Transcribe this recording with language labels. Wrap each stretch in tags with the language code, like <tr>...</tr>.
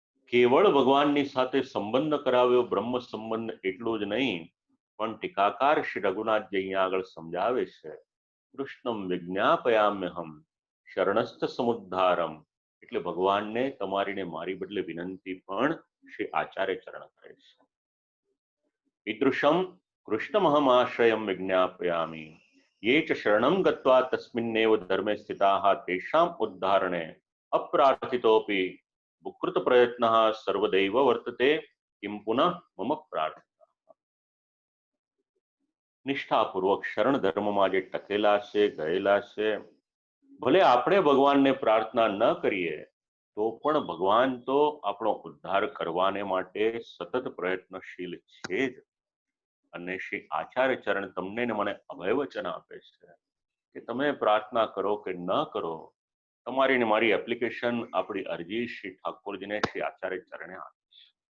<gu>કેવળ ભગવાનની સાથે સંબંધ કરાવ્યો, બ્રહ્મ સંબંધ એટલું જ નહીં, પણ ટીકાકાર શ્રી રઘુનાથજી અહીંયા આગળ સમજાવે છે,</gu> <sa>કૃષ્ણમ વિજ્ઞાપયામ્યહમ શરણસ્થ સમુદ્ધારમ.</sa> <gu>એટલે ભગવાનને તમારી ને મારી બદલે વિનંતી પણ શ્રી આચાર્ય ચરણ કરે છે.</gu> <sa>ઈદૃશમ કૃષ્ણમહમ આશ્રયમ વિજ્ઞાપયામિ ये च शरणं गत्वा तस्मिन्नेव धर्मे स्थिताः तेषां उद्धारणे अप्रार्थितोऽपि बुकृत प्रयत्नः सर्वदैव वर्तते किं पुनः मम प्रार्थना.</sa> <gu>નિષ્ઠાપૂર્વક શરણ ધર્મમાં જે ટકેલા છે, ગયેલા છે, ભલે આપણે ભગવાનને પ્રાર્થના ન કરીએ તો પણ ભગવાન તો આપણો ઉદ્ધાર કરવાને માટે સતત પ્રયત્નશીલ છે જ. અને શ્રી આચાર્ય ચરણ તમને ને મને અભય વચન આપે છે કે તમે પ્રાર્થના કરો કે ન કરો, તમારી ને મારી એપ્લિકેશન, આપણી અરજી શ્રી ઠાકોરજીને, શ્રી આચાર્ય ચરણે આપે છે.</gu>